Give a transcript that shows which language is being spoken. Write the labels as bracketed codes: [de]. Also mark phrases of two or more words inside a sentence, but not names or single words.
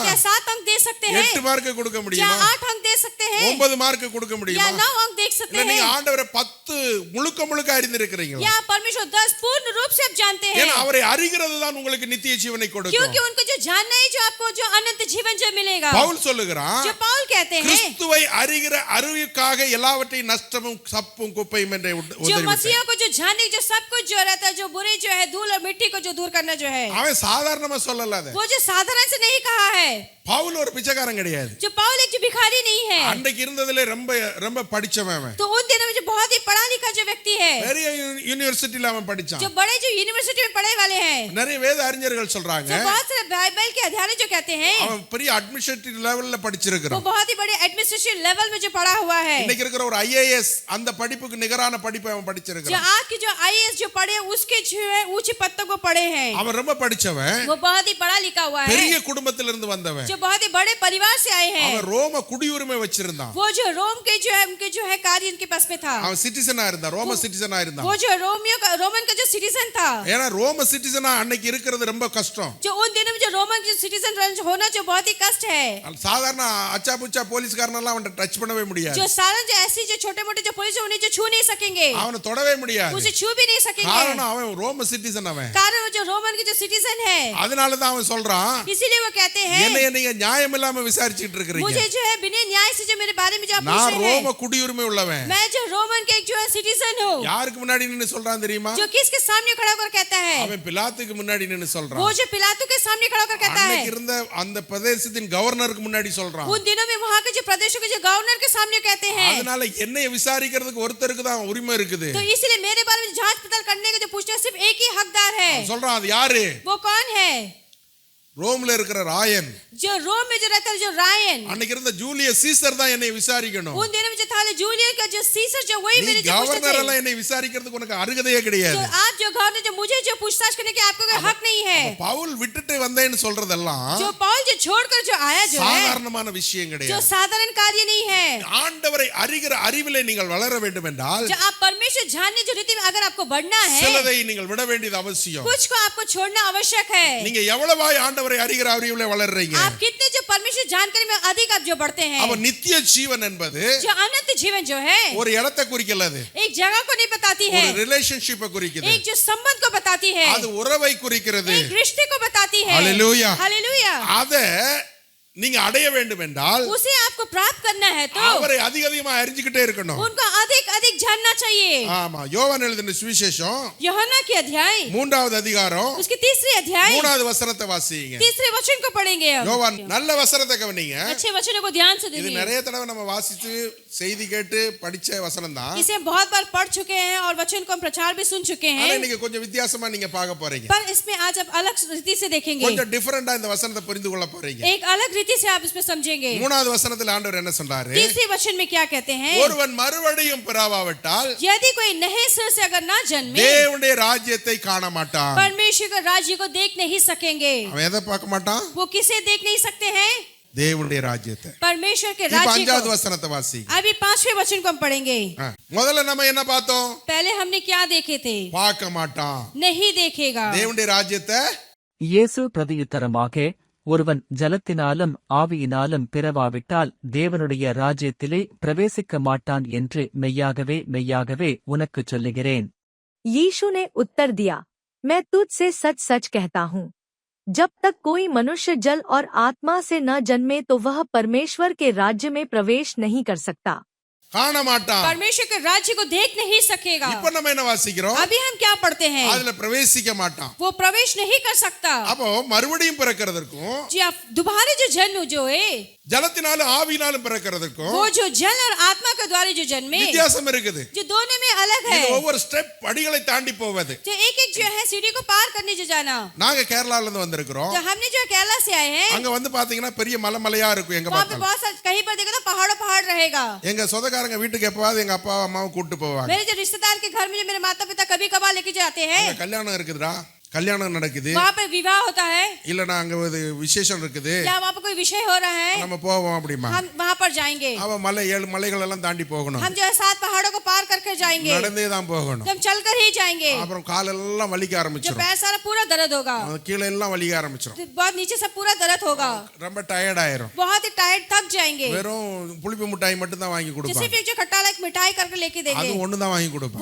[hi] क्या 7 अंक दे सकते हैं [ta] 8 மார்க் கொடுக்க [hi] क्या [ta] முடியுமா? [hi] 8 अंक दे सकते हैं [ta] 9 மார்க் கொடுக்க [hi] या [ta] முடியுமா? [hi] 9 अंक दे [ta] இல்ல [hi] सकते [ta] நீங்க [hi] हैं [ta] ஆண்டவரை 10 முழுக்க அறிந்திருக்கிறீங்களா? [hi] या परमेश्वर 10 पूर्ण रूप से आप जानते हैं [ta] ஏன்னா அவரை அறிகிறது தான் உங்களுக்கு நித்திய ஜீவனை கொடுக்கும். [hi] क्योंकि उनको जो जानना है जो आपको जो अनंत जीवन जो मिलेगा. [ta] பவுல் சொல்லுகிறான், [hi] जो पौल कहते हैं [ta] கிறிஸ்துவை அறிகிற அறிவுக்காக எல்லாவற்றையும் நஷ்டமும் சப்பும் குப்பையும் என்று [hi] जो [ta] உதறிவிட்டார். [hi] मसीह को जो जानने जो सब कुछ जो रहता है जो बुरे जो है धूल और मिट्टी को जो दूर करना जो है [ta] அவன் சாதாரணமா சொல்லல அத. [hi] वो जो साधारण से नहीं कहा है. [ta] பவுல் ஒரு பிச்சைக்காரன் கிடையாது. [hi] जो पौल एक जो भिखारी नहीं है [ta] அன்றைக்கு இருந்ததிலே ரொம்ப படிச்சவன் அவன். [hi] तो उन दिनों में जो बहुत ही पढ़ा लिखा जो व्यक्ति है [ta] பெரிய யூனிவர்சிட்டில அவன் படிச்சான். [hi] जो बड़े जो यूनिवर्सिटी में पढ़े वाले हैं [ta] நிறைய வேத அறிஞர்கள் சொல்றாங்க [hi] जो बहुत सारे बाइबल के अध्ययन जो कहते हैं [ta] அவன் பெரிய [en] administrative level [hi] वो [ta] படிச்சிருக்கான். [hi] बहुत ही बड़े [en] administration level [hi] में जो पढ़ा हुआ है. [ta] இன்னைக்கு இருக்கிற ஒரு ஐஏஎஸ் அந்த படிப்புக்கு நிகரான படிப்பை அவன் [hi] जो [ta] படிச்சிருக்கான். [hi] आज के जो आईएएस जो पढ़े उसके जो है ऊंचे पद तक वो पढ़े हैं. [ta] அவன் ரொம்ப படிச்சவன், [hi] वो बहुत ही पढ़ा लिखा हुआ है [ta] பெரிய குடும்பத்திலிருந்து வந்தவன். [hi] जो बहुत ही बड़े परिवार से आए हैं. [ta] அவன் ரோம குடியுரிமை வச்சிருந்தான். [hi] वो जो रोम के जो है उनके जो है कार्य उनके पास में था. [ta] அவன் சிட்டிசனா இருந்தான், ரோம सिटीजனா இருந்தான். [hi] वो जो रोमन का जो सिटीजन था [ta] ஏன்னா ரோம சிட்டிசனா அன்னைக்கு இருக்கிறது ரொம்ப கஷ்டம். [hi] जो उन दिनों में जो रोमन जो सिटीजन होना जो बहुत ही कष्ट है. [ta] சாதாரண அச்சா புச்சா போலீஸ்காரனெல்லாம் அவன் டச் பண்ணவே முடியாது. [hi] जो साधारण जो ऐसी जो छोटे मोटे जो पुलिस उन्हें जो छू नहीं सकेंगे [ta] அவனை தொடவே முடியாது. [hi] उसे छू भी नहीं सकेंगे [ta] காரணம் அவன் ரோம சிட்டிசன் அவன். [hi] कारण वो जो रोमन के जो सिटीजन है [ta] அதனால தான் அவன் சொல்றான், [hi] इसीलिए वो कहते हैं [ta] என்னைய நீங்க நியாயம் இல்லாம விசாரிச்சிட்டு இருக்கீங்க. [hi] मुझे जो है बिना न्याय से जो मेरे बारे में जो आप पूछ [ta] நான் [hi] रहे हैं [ta] ரோம குடியுரிமை உள்ளவன். [hi] मैं जो रोमन के एक जो है सिटीजन हूँ. [ta] யாருக்கு முன்னாடி நின்னு சொல்றான் தெரியுமா? [hi] जो किसके सामने खड़ा होकर कहता है [ta] அவன் பிலாத்துக்கு முன்னாடி நின்னு சொல்றான். [hi] वो जो पिलातू के सामने खड़ा होकर कहता है. [ta] அன்னைக்கு இருந்த அந்த பிரதேசத்தின் கவர்னருக்கு முன்னாடி சொல்றான். [hi] उन दिनों में वहाँ के जो प्रदेशों के जो गवर्नर के सामने कहते हैं. [ta] அதனால என்னைய விசாரிக்கிறதுக்கு ஒருத்தருக்கு தான் உரிமை இருக்குது. [hi] तो इसलिए मेरे बारे में जांच पड़ताल करने का जो पूछना सिर्फ एक ही हकदार है. [ta] சொல்றான், அது யாரு? [hi] वो कौन है? [ta] ரோம்ல இருக்கிற ராயன். [hi] जो रोम में जो रहता है जो रायन. [ta] அன்னைக்கு இருந்த ஜூலியஸ் சீசர் தான் என்னை விசாரிக்கணும். [hi] उन दिनों में जो था जूलियस का जो सीसर जो वही [ta] நீ [hi] मेरे जो पूछते [ta] கவர்னர் [hi] थे. [ta] எல்லாம் என்னை விசாரிக்கிறதுக்கு உனக்கு அருகதையே கிடையாது. [hi] जो आप जो गवर्नर जो मुझे जो पूछताछ करने के आपको कोई हक नहीं है. [ta] பவுல் விட்டுட்டு வந்தேன்னு சொல்றதெல்லாம் [hi] जो पौल जो छोड़कर जो आया जो है [ta] சாதாரணமான விஷயம் [hi] जो [ta] கிடையாது. [hi] साधारण कार्य नहीं है. [ta] ஆண்டவரை அறிகிற அறிவிலே நீங்கள் வளர வேண்டும் என்றால் [hi] जो आप परमेश्वर जानने जो रीति में अगर आपको बढ़ना है [ta] சிலதை நீங்கள் விட வேண்டியது அவசியம். [hi] कुछ को आपको छोड़ना आवश्यक है. [ta] நீங்க எவ்வளவாய் ஆண்டவரை அறிகிற அறிவிலே வளர்றீங்க? [hi] आप कितने जो परमेश्वर जानकारी में अधिक आप जो बढ़ते हैं. [ta] அவ நித்திய ஜீவன் என்பது [hi] जो अनंत जीवन जो है [ta] ஒரு இடத்தை குறிக்கல, அது [hi] एक जगह को नहीं बताती है. [ta] ஒரு ரிலேஷன்ஷிப்பை குறிக்குது. [hi] एक जो संबंध को बताती है. [ta] அது உறவை குறிக்கிறது. [hi] एक रिश्ते को बताती है. हालेलुया. हालेलुया. [ta] அத நீங்க அடைய வேண்டும் என்றால் [hi] उसे आपको प्राप्त करना है तो [ta] அவரை அதிக அதிகமா அறிஞ்சிக்கிட்டே இருக்கணும். [hi] उनको अधिक अधिक जानना चाहिए। [ta] ஆமா, யோவான் எழுதின சுவிசேஷம் [hi] यूहन्ना की अध्याय [ta] 3வது அதிகாரம் [hi] उसकी तीसरी अध्याय [ta] 3வது வசனத்தை வாசிங்க. [hi] तीसरे वचन को पढ़ेंगे हम। [ta] யோவான் நல்ல வசனத்தை கவனிங்க. [hi] अच्छे वचनों को ध्यान से [ta] இது [hi] देखिए। [ta] நிறைய தடவை நம்ம வாசித்து செய்தி கேட்டு படிச்ச வசனம் தான். [hi] इसे हम बहुत बार पढ़ चुके हैं और वचन को हम प्रचार भी सुन चुके [ta] ஆனா [hi] हैं, [ta] இன்னைக்கு கொஞ்சம் வித்தியாசமா நீங்க பார்க்க போறீங்க. [hi] पर इसमें आज आप अलग रीति से देखेंगे, [ta] கொஞ்சம் டிஃபரண்டா இந்த வசனத்தை புரிந்து கொள்ள போறீங்க. [hi] एक अलग रीति से आप इसमें समझेंगे। [ta] 3வது வசனத்துல ஆண்டவர் என்ன சொல்றாரு? [hi] तीसरे वचन में क्या कहते हैं? [ta] ஒருவன் மறுபடியும் பிறவாவிட்டால் [hi] यदि कोई नए सिर से अगर ना जन्मे [ta] தேவனுடைய ராஜ்யத்தை காண மாட்டான். [hi] परमेश्वर के राज्य को देख नहीं सकेंगे। [ta] அவன் எதை பார்க்க மாட்டான்? [hi] वो किसे देख नहीं सकते हैं? [ta] தேவனுடைய ராஜ்யத்தை. [hi] परमेश्वर के [ta] இப்ப [hi] राज्य [ta] 5வது [hi] को। [ta] வசனத்தை வாசி. [hi] अभी 5वें वचन को हम पढ़ेंगे। [ta] முதல்ல நம்ம என்ன பார்த்தோம்? [hi] पहले हमने क्या देखे थे? [ta] பார்க்க மாட்டான். [hi] नहीं देखेगा। [ta] தேவனுடைய ராஜ்யத்தை இயேசு பிரதியுத்தரமாக, ஒருவன் ஜலத்தினாலும் ஆவியினாலும் பிறவாவிட்டால் தேவனுடைய ராஜ்யத்திலே பிரவேசிக்க மாட்டான் என்று மெய்யாகவே மெய்யாகவே உனக்குச் சொல்லுகிறேன். [hi] यीशु ने उत्तर दिया, मैं तुझसे सच सच कहता हूँ, जब तक कोई मनुष्य जल और आत्मा से न जन्मे तो वह परमेश्वर के राज्य में प्रवेश नहीं कर सकता। [ta] காண மாட்டான். [hi] परमेश्वर के राज्य को देख नहीं सकेगा। [ta] இப்ப நம்ம என்ன வாசிக்கிறோம்? [hi] अभी हम क्या पढ़ते हैं? [ta] அதுல பிரவேசிக்க மாட்டான். [hi] वो प्रवेश नहीं कर सकता। [ta] அப்போ மறுபடியும் பிறக்கிறதுக்கும் [hi] जी आप दोबारा जो जन्म जो है [ta] ஜலத்தினாலும் ஆவியினாலும் பிறக்கிறதுக்கும் [hi] वो जो जल और आत्मा के द्वारा जो जन्मे [ta] வித்தியாசம் இருக்குது. [hi] जो दोनों में अलग है, [ta] இது ஒவ்வொரு ஸ்டெப் படிகளை தாண்டி போவது. [hi] जो एक एक जो है सीढ़ी को पार करने जो जाना। [ta] நாங்க கேரளால இருந்து வந்திருக்கிறோம். [hi] जो हमने जो केरला से आए हैं [ta] அங்க வந்து பாத்தீங்கன்னா பெரிய மலைமலையா இருக்கும். எங்க [hi] वहाँ पे [ta] பார்த்தாலும் [hi] बहुत सारे कहीं पर देखो तो पहाड़ पहाड़ रहेगा। [ta] எங்க சொந்தக்காரங்க வீட்டுக்கு எப்பவாவது எங்க அப்பா அம்மாவை கூட்டிட்டு போவாங்க. [hi] मेरे जो रिश्तेदार के घर में जो मेरे माता पिता कभी कभार लेके जाते हैं, [ta] அங்க கல்யாணம் இருக்குதுடா, கல்யாணம் நடக்குது, [hi] वहाँ पर विवाह होता है [ta] இல்லனா அங்க ஒரு விசேஷம் இருக்குது, [hi] या वहाँ पर कोई विषय हो रहा है, [ta] நம்ம போவோம் அப்படிமா. [hi] हम वहाँ पर जाएंगे। [ta] அவ மலை 7 மலைகள் எல்லாம் தாண்டி போகணும். [hi] हम जो है 7 पहाड़ों को पार करके जाएंगे, [ta] நடந்தே தான் போகணும். [hi] तो हम चलकर ही जाएंगे। [ta] அப்புறம் காலெல்லாம் வலிக்க [hi] जो [ta] ஆரம்பிச்சிரும். [hi] पैर सारा पूरा दर्द होगा, [ta] கீழ எல்லாம் வலிக்க ஆரம்பிச்சிரும். [hi] तो बहुत नीचे से पूरा दर्द होगा, [ta] ரொம்ப டயர்ட் ஆயிரும். [hi] बहुत ही टायर्ड थक जाएंगे। [ta] வெறும் புளிப்பு மிட்டாய் மட்டும் தான் வாங்கி [hi] जो [ta] கொடுப்பாங்க. [hi] सिर्फ एक जो खट्टा लायक मिठाई करके लेके [ta] அது [hi] देंगे, [ta] ஒண்ணு தான் வாங்கி கொடுப்பாங்க.